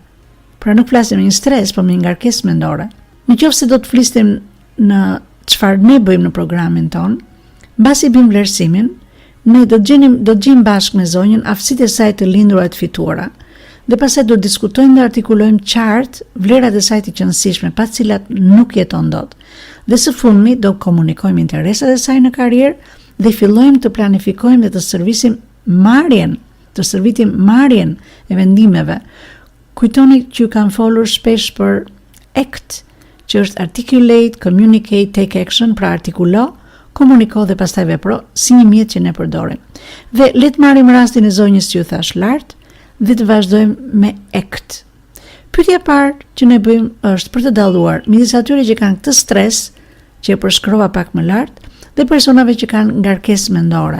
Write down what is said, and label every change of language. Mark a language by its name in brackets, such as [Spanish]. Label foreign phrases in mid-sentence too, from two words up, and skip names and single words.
[Albanian] Pra nuk flasim me një stres, po me një ngarkesë mendore. Nëse do të flisnim në çfarë ne bëjmë në programin ton, mbasi bëjmë vlerësimin, ne do të gjejmë bashkë me zonjën aftësitë e saj të lindura e të fituara, dhe pastaj do të diskutojmë dhe artikulojmë qartë vlerat e saj të qëndrueshme, pa të cilat nuk jeton dot. Dhe së fundmi do komunikojmë interesat e saj në karrierë dhe fillojmë të planifikojmë dhe të shërbitim marrjen e vendimeve. Kujtoni që ju kanë folur shpesh për ACT, që është [English] articulate, communicate, take action, [Albanian] pra artikulo, komuniko dhe pastaj vepro, si një mjet që ne përdorim. Dhe le të marrim rastin e zonjës që ju thash lart dhe të vazhdojmë me ACT. Pyetja e parë që ne bëjmë është për të dalluar midis atyre që kanë këtë stres, që e përshkrova pak më lart, dhe personave që kanë ngarkesë mendore.